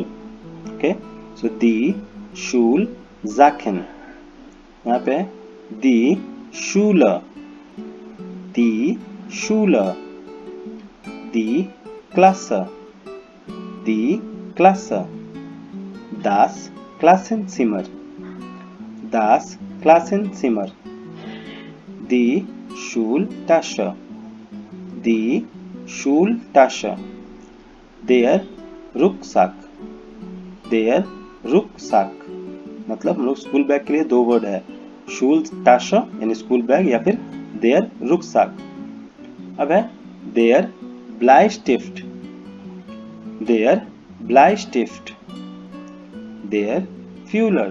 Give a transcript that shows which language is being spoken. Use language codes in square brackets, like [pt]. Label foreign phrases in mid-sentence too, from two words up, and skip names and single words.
[de] ओके, सो die Schulsachen, [hi] यहाँ पे [de] die Schule, die Schule, die Klasse, die Klasse, das Klassenzimmer, das Klassenzimmer, die Schultasche, die Schultasche, der Rucksack, der Rucksack। [hi] मतलब हम लोग [en] school bag [hi] के लिए दो वर्ड है, [de] Schultasche [hi] यानी [en] school bag, [hi] या फिर [de] der Rucksack. [hi] अब है [de] der Bleistift, der Bleistift, der Füller.